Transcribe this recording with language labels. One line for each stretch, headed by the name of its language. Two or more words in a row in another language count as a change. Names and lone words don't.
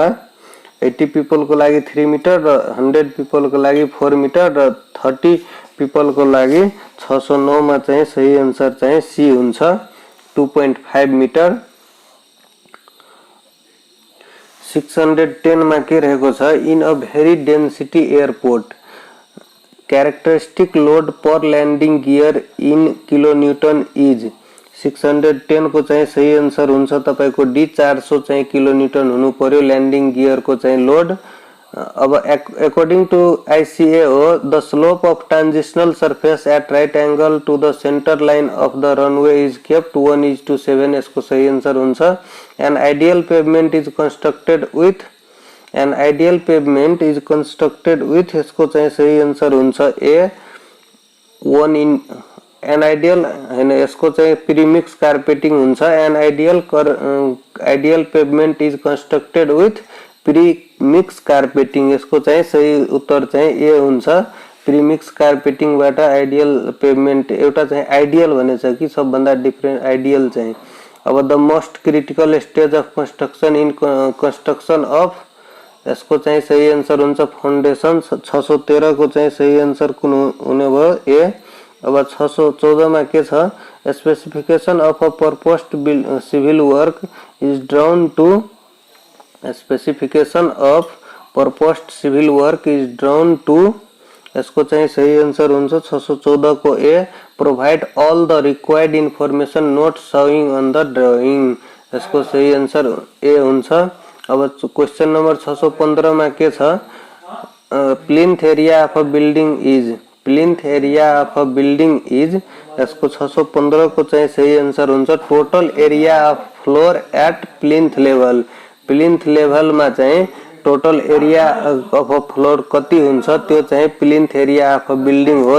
Nepali: 80 पीपल को लागि 3 मिटर र 100 पीपल को लागि 4 मिटर र 30 पीपल को लागि 609 मा चाहिँ सही आन्सर चाहिँ सी हुन्छ 2.5 मिटर।
English: 610
Nepali: मा के रहेको छ,
English: in a very density airport characteristic load per landing gear in kilonewton is 610
Nepali: को चाहिँ सही आन्सर हुन्छ तपाईको डी। 400 चाहिँ किलोन्युटन हुनु पर्यो
English: landing gear
Nepali: को चाहिँ लोड।
English: अब according to ICA हो the slope of transitional surface at right angle to the centre line of the runway is kept 1:7।
Nepali: यसको सही आन्सर हुन्छ
English: an ideal pavement is constructed with
Nepali: यसको चाहिँ सही आन्सर हुन्छ
English: a 1 in an ideal
Nepali: हैन यसको चाहिँ
English: premix carpeting
Nepali: हुन्छ।
English: an ideal pavement is constructed with premix carpeting.
Nepali: यसको चाहिँ सही उत्तर चाहिँ ए हुन्छ।
English: premix carpetingबाट ideal pavement
Nepali: एउटा चाहिँ आइडियल भनेछ कि सबभन्दा
English: different ideal
Nepali: चाहिँ।
English: अब the most critical stage of construction in construction of
Nepali: यसको चाहिँ सही आन्सर हुन्छ फाउन्डेसन। 613 को चाहिँ सही आन्सर कुन हुने भयो ए। अब 614 मा के छ
English: specification of a proposed civil work is drawn to
Nepali: यसको चाहिँ सही आन्सर हुन्छ 614 को
English: a provide all the required information not showing on the drawing.
Nepali: यसको सही आन्सर ए हुन्छ।
English: अब question number 615
Nepali: मा के छ
English: plinth area of a building is
Nepali: यसको 615 को चाहिँ सही आन्सर हुन्छ
English: total area of floor at plinth level
Nepali: मा चाहिँ
English: total area of a floor
Nepali: कति हुन्छ त्यो चाहिँ
English: plinth area of a building हो।